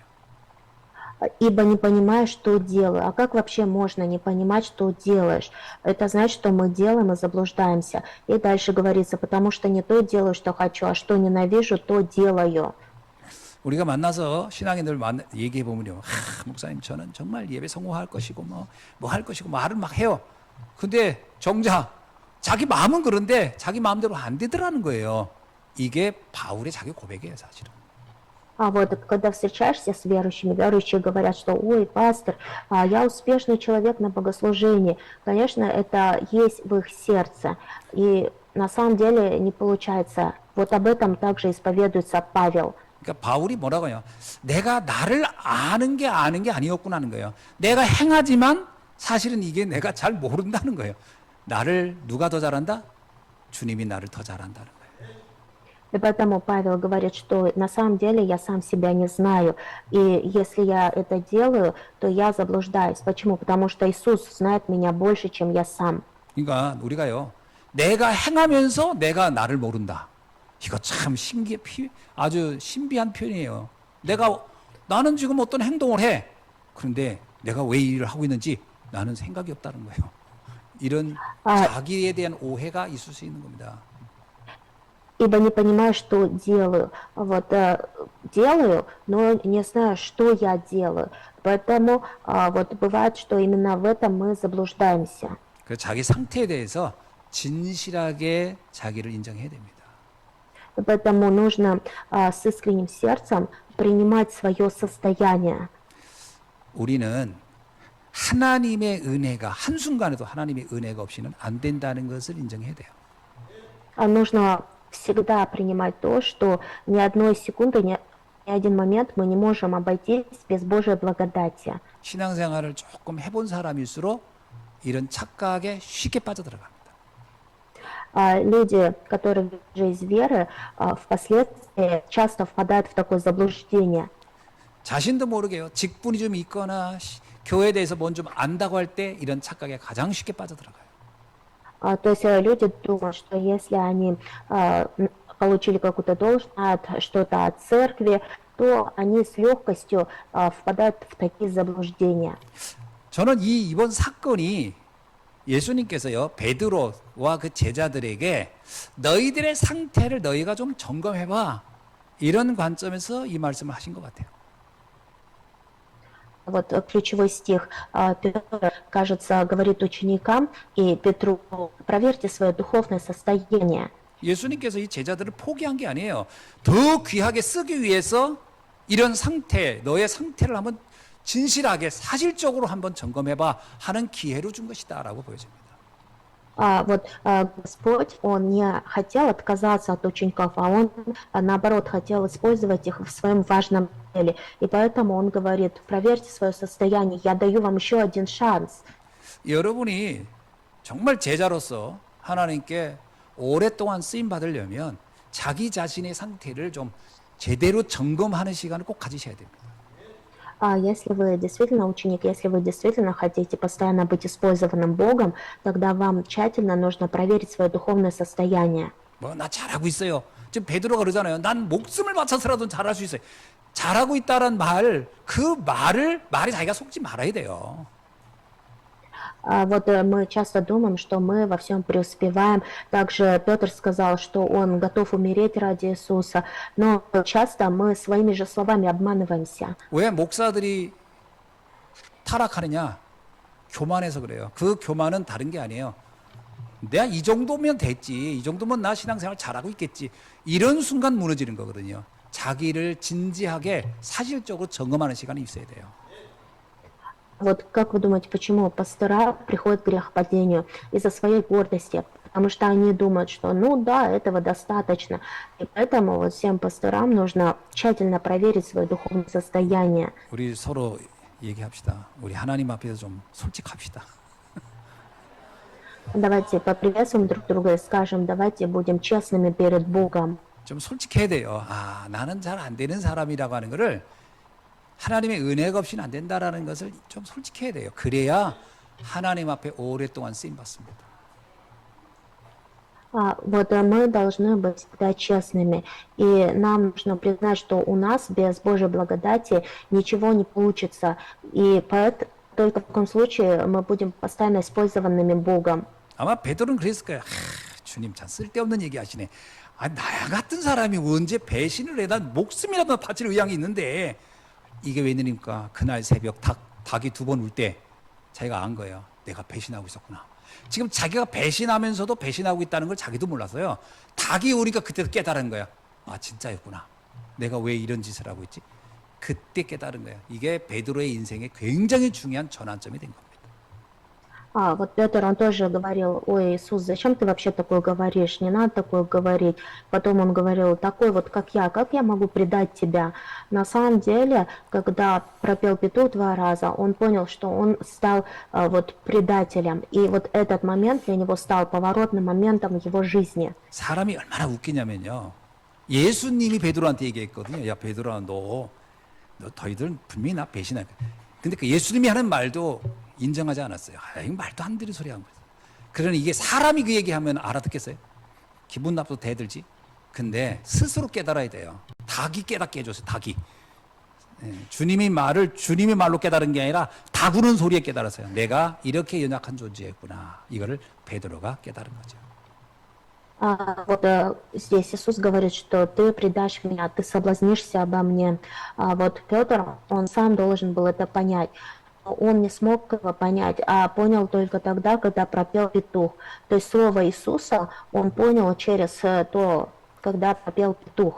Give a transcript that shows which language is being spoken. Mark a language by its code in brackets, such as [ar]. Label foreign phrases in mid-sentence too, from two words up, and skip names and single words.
[ru] Ибо не понимаешь, что делаю. А как вообще можно не понимать, что делаешь? Это значит, что мы делаем и заблуждаемся. И дальше говорится: потому что не то делаю, что хочу, а что ненавижу, то делаю. [ko] 우리가 만나서 신앙인들 얘기해 보면요, 목사님 저는 정말 예배 성공할 것이고 뭐 할 것이고 말을 막 해요. 근데 정작 자기 마음은 그런데 자기 마음대로 안 되더라는 거예요. 이게 바울의 자기 고백이에요, 사실은. [ru] А вот когда встречаешься с верующими, верующие говорят, что, ой, пастор, я успешный человек на богослужении. Конечно, это есть в их сердце. И на самом деле не получается. Вот об этом также исповедуется Павел. [ko] 그러니까 바울이 뭐라고요? 내가 나를 아는 게 아니었구나 하는 거예요. 내가 행하지만 사실은 이게 내가 잘 모른다는 거예요. 나를 누가 더 잘한다? 주님이 나를 더 잘한다는 거예요. [ru] И поэтому Павел говорит, что на самом деле я сам себя не знаю. И если я это делаю, то я заблуждаюсь. Почему? Потому что Иисус знает меня больше, чем я сам. [ko] 그러니까 우리가요, 내가 행하면서 내가 나를 모른다. 이거 참 아주 신비한 표현이에요. 나는 지금 어떤 행동을 해. 그런데 내가 왜 이 일을 하고 있는지 나는 생각이 없다는 거예요. 이런 자기에 대한 오해가 있을 수 있는 겁니다. [ru] Ибо не понимаю, что делаю. Вот делаю, но не знаю, что я делаю. Поэтому вот бывает, что именно в этом мы заблуждаемся. [ko] 그 자기 상태에 대해서 진실하게 자기를 인정해야 됩니다. [ru] И поэтому нужно с искренним сердцем принимать свое состояние. [ko] 우리는 하나님의 은혜가 한순간에도 하나님의 은혜가 없이는 안 된다는 것을 인정해야 돼요. [ru] Нужно всегда принимать то, что ни одной секунды, ни один момент мы не можем обойтись без Божьей благодати. [ko] 신앙생활을 조금 해본 사람일수록 이런 착각에 쉽게 빠져들어갑니다. [ru] Люди, которые уже из веры, впоследствии часто впадают в такое заблуждение. [ko] 자신도 모르게요. 직분이 좀 있거나 교회에 대해서 뭔 좀 안다고 할 때 이런 착각에 가장 쉽게 빠져들어가요. [ru] То есть люди думают, что если они получили какую-то должность, знают что-то о церкви, то они с легкостью впадают в такие заблуждения. [ko] 저는 이번 사건이 예수님께서요, 베드로와 그 제자들에게 너희들의 상태를 너희가 좀 점검해봐. 이런 관점에서 이 말씀을 하신 것 같아요. [ru] Вот ключевой стих Петр, кажется, говорит ученикам и Петру: проверьте свое духовное состояние. [ko] 예수님께서 이 제자들을 포기한 게 아니에요. 더 귀하게 쓰기 위해서 이런 상태, 너의 상태를 한번 진실하게 사실적으로 한번 점검해봐 하는 기회를 준 것이다라고 보여집니다. [ru] Вот Господь, Он не хотел отказаться от учеников, а Он, наоборот, хотел использовать их в своем важном деле. И поэтому Он говорит: проверьте свое состояние, я даю вам еще один шанс. [ko] 여러분이 정말 제자로서 하나님께 오랫동안 쓰임 받으려면 자기 자신의 상태를 좀 제대로 점검하는 시간을 꼭 가지셔야 됩니다. [ru] Если вы действительно ученик, если вы действительно хотите постоянно быть использованным Богом, тогда вам тщательно нужно проверить свое духовное состояние. [ko] 나 잘하고 있어요. 지금 베드로가 그러잖아요. 난 목숨을 바쳐서라도 잘할 수 있어요. 잘하고 있다란 그 말에 자기가 속지 말아야 돼요. [ru] Вот мы часто думаем, что мы во всем преуспеваем. Также Петр сказал, что он готов умереть ради Иисуса. Но часто мы своими же словами обманываемся. [ko] 왜 목사들이 타락하느냐? 교만해서 그래요. 그 교만은 다른 게 아니에요. 내가 이 정도면 됐지. 이 정도면 나 신앙생활 잘하고 있겠지. 이런 순간 무너지는 거거든요. 자기를 진지하게 사실적으로 점검하는 시간이 있어야 돼요. [ru] Вот как вы думаете, почему пастора приходят к грехопадению? Из-за своей гордости. Потому что они думают, что ну да, этого достаточно. И поэтому вот всем пасторам нужно тщательно проверить свое духовное состояние. [ko] 우리 서로 얘기합시다. 우리 하나님 앞에서 좀 솔직합시다. [ru] Давайте поприветствуем друг друга и скажем: давайте будем честными перед Богом. [ko] 좀 솔직해야 돼요. 나는 잘 안 되는 사람이라고 하는 거를 하나님의 은혜가 없이는 안 된다라는 것을 좀 솔직해야 돼요. 그래야 하나님 앞에 오랫동안 쓰임 받습니다. [ru] Вот мы должны быть всегда честными, и нам нужно признать, что у нас без Божьей благодати ничего не получится, и только в таком случае мы будем постоянно использованными Богом. [ko] 아마 베드로는 그랬을 거예요. 주님 참 쓸데없는 얘기 하시네. 나야 같은 사람이 언제 배신을 해? 난 목숨이라도 바칠 의향이 있는데 이게 웬일입니까? 그날 새벽 닭이 2번 울 때 자기가 안 거예요. 내가 배신하고 있었구나. 지금 자기가 배신하면서도 배신하고 있다는 걸 자기도 몰랐어요. 닭이 우니까 그때 깨달은 거야. 진짜였구나. 내가 왜 이런 짓을 하고 있지? 그때 깨달은 거예요. 이게 베드로의 인생에 굉장히 중요한 전환점이 된 겁니다. [ru] Вот Петр, он тоже говорил: ой, Иисус, зачем ты вообще такое говоришь? Не надо такое говорить. Потом он говорил: такой вот, как я могу предать тебя? На самом деле, когда пропел петух 2 раза, он понял, что он стал вот предателем. И вот этот момент для него стал поворотным моментом в его жизни. [ko] 사람이 얼마나 웃기냐면요. 예수님이 베드로한테 얘기했거든요. 야, 베드로야, 너 너희들 분명히 나 배신할 거야. 근데 그 예수님이 하는 말도 인정하지 않았어요. 아, 이거 말도 안 되는 소리 한 거예요. 그러니 이게 사람이 그 얘기하면 알아듣겠어요? 기분 나빠도 대들지. 근데 스스로 깨달아야 돼요. 닭이 깨닫게 해줬어요. 닭이. 주님의 말로 깨달은 게 아니라 닭우는 소리에 깨달았어요. 내가 이렇게 연약한 존재였구나. 이거를 베드로가 깨달은 거죠. [ru] Здесь Иисус говорит, что ты предашь меня, ты соблазнишься обо мне. Вот Петр, он сам должен был это понять. Но он не смог его понять, а понял только тогда, когда пропел петух. То есть слово Иисуса он понял через то, когда пропел петух.